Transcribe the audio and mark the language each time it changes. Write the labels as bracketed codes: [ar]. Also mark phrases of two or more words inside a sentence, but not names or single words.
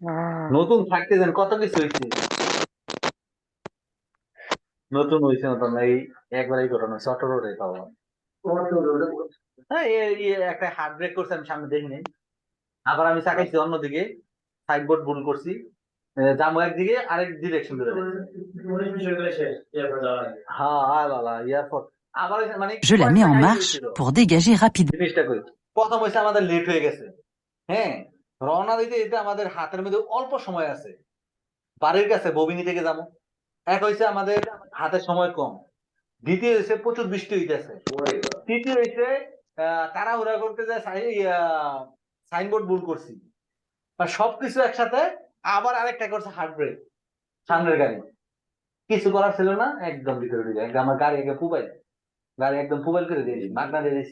[bn] নতুন থাকতে দেন, কত কিছু হয়েছে, নতুন হয়েছে না তোমরা, এই একবারই ঘটনা [en] short road [bn] পাবো। হ্যাঁ, একটা [en] hard brake [bn] করছে, আমি সামনে দেখিনি, আবার আমি চাকাইছি অন্যদিকে, সাইডবোর্ড ভুল করছি, যাবো একদিকে, আরেক ডিরেকশন ধরে হ্যাঁ এয়ারপোর্ট আবার মানে [fr] Je la mets [bn] কয়েকটা [fr] en [bn] কাহিনী [fr] marche [bn] হয়েছিল। [fr] pour dégager rapidement. [bn] জিনিসটা কই, প্রথম হয়েছে আমাদের লেট হয়ে গেছে, হ্যাঁ, রওনা দিতে দিতে আমাদের হাতের মধ্যে অল্প সময় আছে, বাড়ির কাছে ববিনী থেকে যাবো, এক হয়েছে আমাদের হাতের সময় কম, দ্বিতীয় হয়েছে প্রচুর বৃষ্টি হইতেছে, তৃতীয় হয়েছে তাড়াহুড়া করতে যায় সাইনবোর্ড ভুল করছি, আর সবকিছু একসাথে, আবার আরেকটা করছে [en] hard brake, [bn] সামনের গাড়ি কিছু করার ছিল না, একদম ভিতরে ঢুকে একদম আমার গাড়ি একদম পুবাইল করে দিয়েছি, মাগনা দিয়ে দিয়েছি।